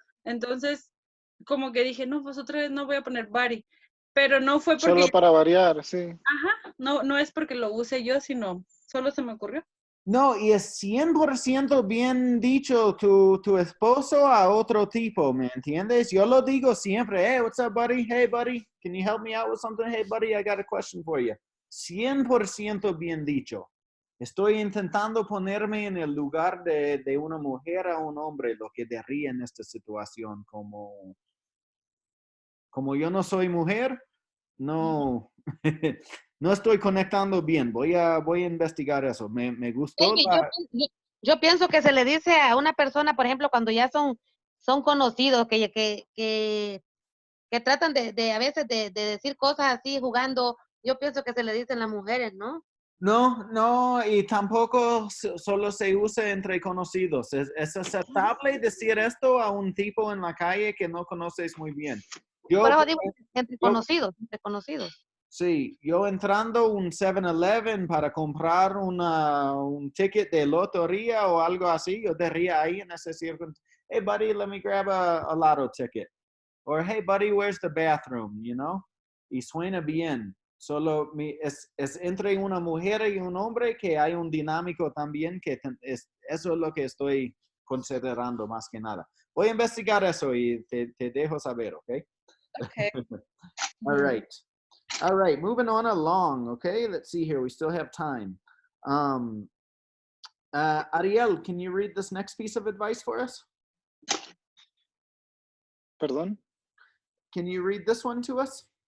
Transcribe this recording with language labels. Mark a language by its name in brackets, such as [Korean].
[Spanish] Entonces, como que dije, no, pues otra vez no voy a poner buddy. Pero no fue porque... Solo para variar, sí. Ajá, No, no es porque lo use yo, sino solo se me ocurrió. No, y es 100% bien dicho tu esposo a otro tipo, ¿me entiendes? Yo lo digo siempre, [English] hey, what's up, buddy? Hey, buddy, can you help me out with something? Hey, buddy, I got a question for you. [Spanish] 100% bien dicho. Estoy intentando ponerme en el lugar de una mujer a un hombre, lo que diría en esta situación, como yo no soy mujer, no, no estoy conectando bien. Voy a investigar eso. Me gustó Oye, la... yo pienso que se le dice a una persona, por ejemplo, cuando ya son conocidos, que tratan de a veces de decir cosas así jugando, yo pienso que se le dicen las mujeres, ¿no? No, y tampoco solo se usa entre conocidos. Es aceptable decir esto a un tipo en la calle que no conoces muy bien. Por Yo, eso digo, entre yo- conocidos. sí, yo entrando a un 7-Eleven para comprar un ticket de lotería o algo así, yo diría ahí en ese circunstancia, [English] hey buddy, let me grab a lotto ticket. Or hey buddy, where's the bathroom, you know? [Spanish] Y suena bien. Solo es entre una mujer y un hombre que hay un dinámico también que eso es lo que estoy considerando más que nada. Voy a investigar eso y te dejo saber, ¿ok? [English] Okay. All right, moving on along, okay? Let's see here, we still have time. Ariel, can you read this next piece of advice for us? [Spanish] Perdón, [English] Can you read this one to us?